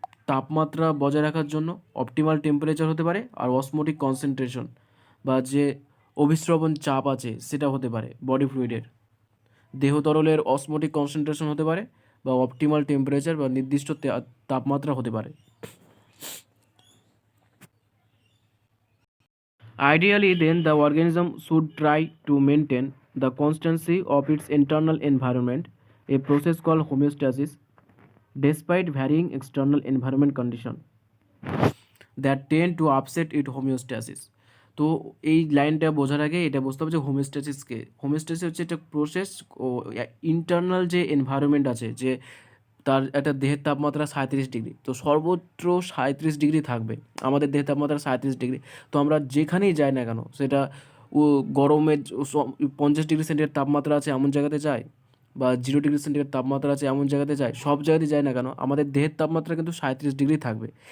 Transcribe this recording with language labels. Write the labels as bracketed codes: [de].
[bn] তাপমাত্রা বজায় রাখার জন্য অপটিমাল টেম্পারেচার হতে পারে, আর অসমোটিক কনসেন্ট্রেশন বা যে অভিস্রবণ চাপ আছে সেটা হতে পারে বডি ফ্লুইডের। দেহ তরলের অসমোটিক কনসেন্ট্রেশন হতে পারে বা অপটিমাল টেম্পারেচার বা নির্দিষ্ট তাপমাত্রা হতে পারে। [en] Ideally, then, the organism should try to maintain the constancy of its internal environment, a process called homeostasis, despite varying external environment conditions that tend to upset its homeostasis. [bn] তো এই লাইনটা বোঝার আগে এটা বুঝতে হবে যে হোমিওস্ট্যাসিসকে, হোমিওস্ট্যাসিস হচ্ছে একটা প্রসেস ও ইন্টারনাল যে এনভায়রনমেন্ট আছে, যে তার একটা দেহের তাপমাত্রা 37 ডিগ্রি, তো সর্বত্র 37 ডিগ্রি থাকবে। আমাদের দেহের তাপমাত্রা 37 ডিগ্রি, তো আমরা যেখানেই যাই না কেন, সেটা ও গরমের 50 ডিগ্রি সেন্টিগ্রেড তাপমাত্রা আছে এমন জায়গাতে যায়, বা 0 ডিগ্রি সেন্টিগ্রেড তাপমাত্রা আছে এমন জায়গাতে যায়, সব জায়গাতে যায় না কেন আমাদের দেহের তাপমাত্রা কিন্তু 37 ডিগ্রি থাকবে।